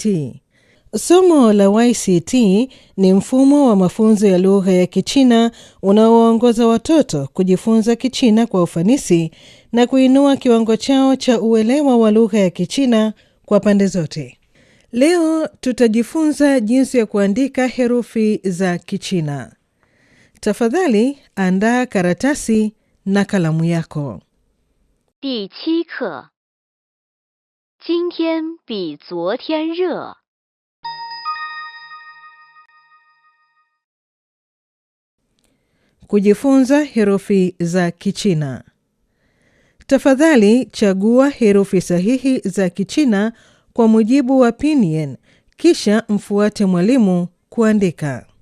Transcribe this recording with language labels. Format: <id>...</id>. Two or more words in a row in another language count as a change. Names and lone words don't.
<sw>Somo la YCT ni mfumo wa mafunzo ya lugha ya Kichina unaowaongoza watoto kujifunza Kichina kwa ufanisi na kuinua kiwango chao cha uelewa wa lugha ya Kichina kwa pande zote. Leo tutajifunza jinsi ya kuandika herufi za Kichina. Tafadhali andaa karatasi na kalamu yako.</sw> <zh>第7课，今天比昨天热。</zh> <sw>Kujifunza herufi za Kichina. Tafadhali chagua herufi sahihi za Kichina kwa mujibu wa Pinyin, kisha mfuate mwalimu kuandika.</sw>